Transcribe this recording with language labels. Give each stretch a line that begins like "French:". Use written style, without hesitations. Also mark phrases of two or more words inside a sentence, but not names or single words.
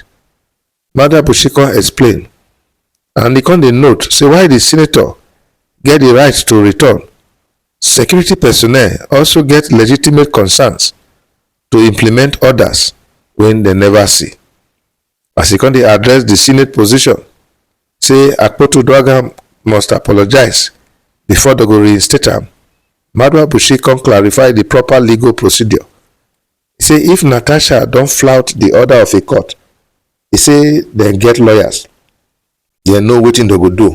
Nigerian Pidgin: Maduabuchi come explain, and he come dey note say why the senator get the right to return, security personnel also get legitimate concerns to implement orders when they never see. As he come dey address the Senate position, say Akpoti-Uduaghan must apologize before they go reinstate am. Maduabuchi come clarify the proper legal procedure. He say if Natasha don flout the order of a court, he say dem get lawyers, dem know wetin dem go do.